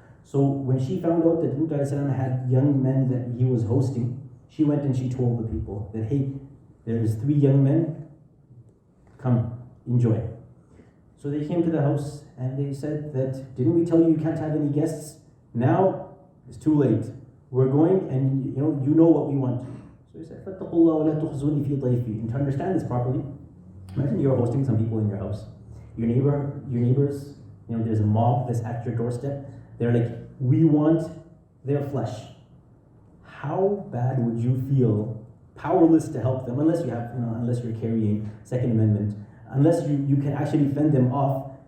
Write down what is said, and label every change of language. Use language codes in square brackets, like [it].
[en] So when she found out that Lūt a.s. had young men that he was hosting, she went and she told the people that, hey, there's 3 young men, come, enjoy. So they came to the house and they said that, didn't we tell you can't have any guests? Now it's too late. We're going and you know what we want. So he said, [ar] فَاتَّقُوا اللَّهَ وَلَا تُخْزُونِي فِي ضَيْفِي. [en] And to understand this properly, imagine you're hosting some people in your house. Your neighbors, there's a mob that's at your doorstep. They're like, we want their flesh. How bad would you feel powerless to help them, unless you're carrying Second Amendment, unless you can actually fend them off?